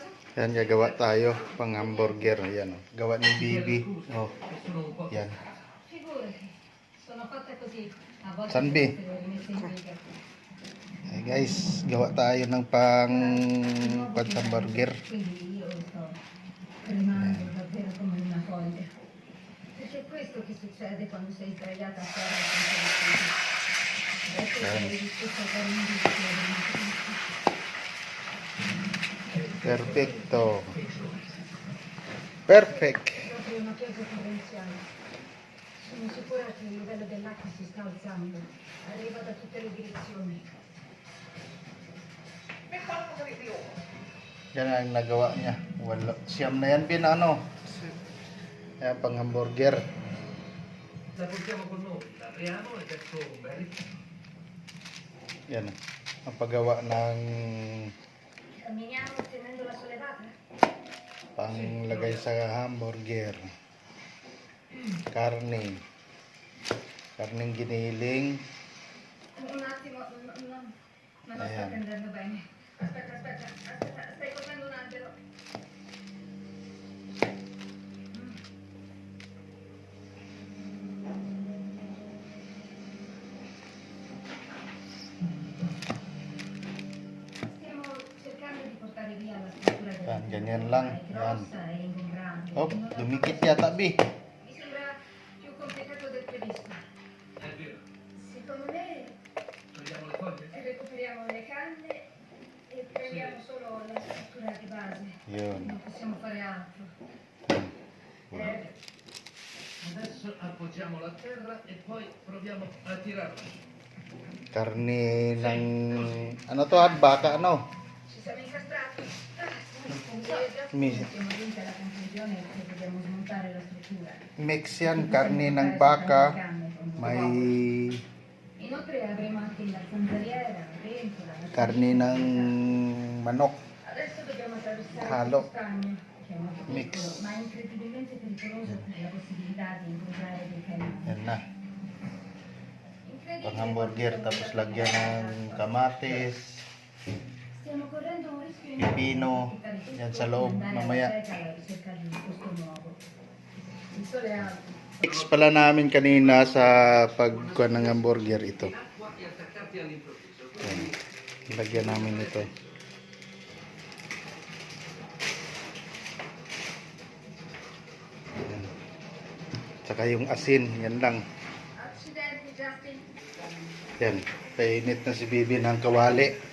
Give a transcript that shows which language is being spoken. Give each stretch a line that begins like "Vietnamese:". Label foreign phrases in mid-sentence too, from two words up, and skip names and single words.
Filipino: Yan, gagawa tayo pang hamburger. Yan, oh. Gawa ni Bibi. Oh, yan. Sanbi.
English: Hey guys,
Filipino: gawa tayo ng pang hamburger.
Italian: Perché è questo che succede quando sei sdraiata a terra e Perfecto. Perfect. proprio una pioggia torrenziale. Sono sicura che il livello dell'acqua si sta alzando. Arriva da tutte le direzioni.
Filipino: Yan ang nagawa niya. Wala. Siyam na yan, Bin, ano? Yan, pang hamburger.
Italian: La portiamo con noi, la apriamo e verso Berry.
Filipino: Yan, ang paggawa ng
Italian: Camminiamo tenendo la sollevata?
Filipino: panglagay sa hamburger. Karne. Karneng giniling.
Italian: Un attimo, non lo sto
Filipino: Ayan.
Italian: prendendo bene. Aspetta, stai cosendo un albero. Stiamo cercando di portare via la struttura della
Filipino: Yan, ganyan lang.
Italian: è
Filipino: Yan.
Italian: grossa e ingombrante.
Filipino: Oh, dumikit yata, Bi.
Italian: Mi sembra più complicato del previsto. È vero, Secondo me togliamo le foglie? recuperiamo le canne e prendiamo solo la struttura di base.
Filipino: Yun.
Italian: Non possiamo fare altro. Adesso appoggiamolo a terra e poi proviamo a tirarlo.
Filipino: Karne ng ano to, baka ano?
Italian: Ci siamo incastrati. Mi- Siamo giunti alla conclusione che dobbiamo smontare la struttura.
Filipino: Mix yan, karne ng baka. May
Italian: Inoltre avremo anche la zanzariera, la ventola, la
Filipino: karne ng manok.
Italian: Adesso dobbiamo attraversare
Filipino: Halo.
Italian: questo stagno, che è molto
Filipino: Mix.
Italian: piccolo, ma è incredibilmente pericoloso per la possibilità di incrociare dei canali.
Filipino: Yan na.
Italian: Incredibile
Filipino: Pang hamburger,
Italian: quanto
Filipino: tapos
Italian: siamo
Filipino: lagyan
Italian: stati
Filipino: ng kamatis,
Italian: Stiamo correndo un rischio
Filipino: pipino,
Italian: enorme.
Filipino: yan sa loob, mamaya.
Italian: Alla ricerca di un posto nuovo. Il sole è alto.
Filipino: Mix pala namin kanina sa pagkuha ng hamburger ito.
Italian: Acqua e attaccarti all'improvviso.
Filipino: Yan. Lagyan namin ito. Yan. Tsaka yung asin, yan lang.
Italian: Accidenti, Justin.
Filipino: Yan. Painit na si Bibi ng kawali.